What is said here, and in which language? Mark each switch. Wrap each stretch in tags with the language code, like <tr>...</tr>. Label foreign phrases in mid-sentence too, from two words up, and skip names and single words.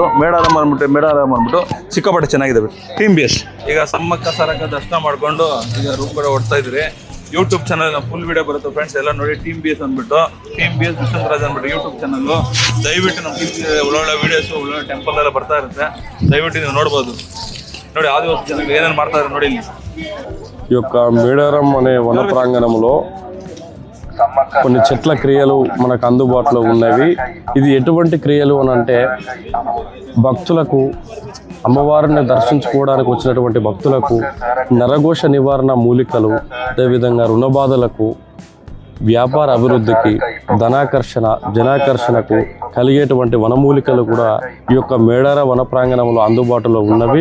<kn>ಮೇಡಾರಾಮ್ ಅಂದ್ಬಿಟ್ಟು ಸಿಕ್ಕಾಪಟ್ಟೆ ಚೆನ್ನಾಗಿದೆ TMBS. ಈಗ ಸಮ್ಮಕ್ಕ ಸಾರಕ್ಕ ದರ್ಶನ ಮಾಡಿಕೊಂಡು ಈಗ ರೂಮ್ ಕಡೆ ಓಡ್ತಾ ಇದ್ರಿ.</kn> <en>YouTube channel full video</en> <kn>ಬರುತ್ತೆ ಫ್ರೆಂಡ್ಸ್. ಎಲ್ಲ ನೋಡಿ TMBS ಅಂದ್ಬಿಟ್ಟು, TMBS ವಿಶ್ವಂತರಾಜ್ ಅಂದ್ಬಿಟ್ಟು</kn> <en>YouTube channel.</en> <kn>ದಯವಿಟ್ಟು ನಮ್ಮ ಒಳ್ಳೊಳ್ಳೆ ವೀಡಿಯೋಸು, ಒಳ್ಳೊಳ್ಳೆ ಟೆಂಪಲ್ ಎಲ್ಲ ಬರ್ತಾ ಇರುತ್ತೆ. ದಯವಿಟ್ಟು ನೀವು ನೋಡ್ಬೋದು. ನೋಡಿ</kn> <te>ఆదివాసీ జనాలు ఏనేం మాట్లాడారు</te> <kn>ನೋಡಿ ಇಲ್ಲಿ.</kn> <te>ఈ యొక్క మేడారం అనే వన ప్రాంగణంలో కొన్ని చెట్ల క్రియలు మనకు అందుబాటులో ఉన్నవి. ఇది ఎటువంటి క్రియలు అని అంటే, భక్తులకు అమ్మవారిని దర్శించుకోవడానికి వచ్చినటువంటి భక్తులకు నరఘోష నివారణ మూలికలు, అదేవిధంగా రుణ బాధలకు, వ్యాపార అభివృద్ధికి, ధనాకర్షణ జనాకర్షణకు కలిగేటువంటి వనమూలికలు కూడా ఈ యొక్క మేడార వన ప్రాంగణంలో అందుబాటులో ఉన్నవి.</te>